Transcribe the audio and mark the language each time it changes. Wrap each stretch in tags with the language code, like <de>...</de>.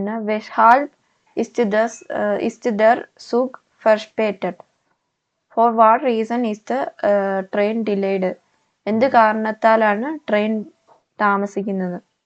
<de>weshalb ist der Zug verspätet.</de> <en>For what reason is the train delayed.</en> <ml>എന്ത് കാരണത്താലാണ് train താമസിക്കുന്നത്.</ml>